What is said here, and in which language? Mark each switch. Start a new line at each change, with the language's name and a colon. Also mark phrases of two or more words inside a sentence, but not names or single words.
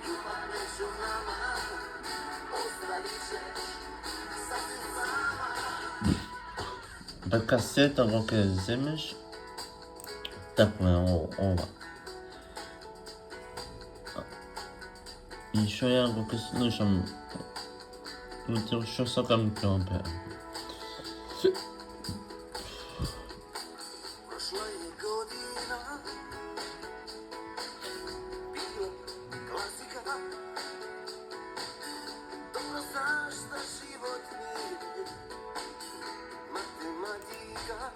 Macedonian: Касета го ке земеш, тако е ова. И шо ја го ке слушам, што сакам ке опеам.
Croatian: Prošla je godina, bila klasika. Dobro znaš da život nije matematika.